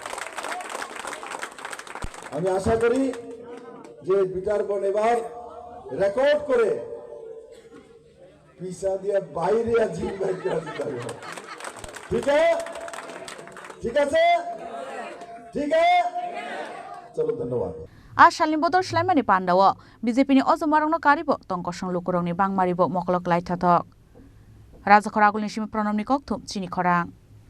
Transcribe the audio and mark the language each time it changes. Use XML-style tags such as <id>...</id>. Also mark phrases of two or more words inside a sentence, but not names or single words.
<bn>আমি আশা করি যে বিটারবন এবার রেকর্ড করে পিসা দিয়ে বাইরে জিল বাইর করে দিতে হবে ঠিক আছে চলো ধন্যবাদ</bn> <trp>Shalin Bodol Shlaimani Pandawo BJP ni Ozumarongno Karibo Tongkosong Lukurongni Bangmaribo Moklok Laithathok Raja Khoragul ni Shimi Pronomni Kokthum Chini Khorang</trp>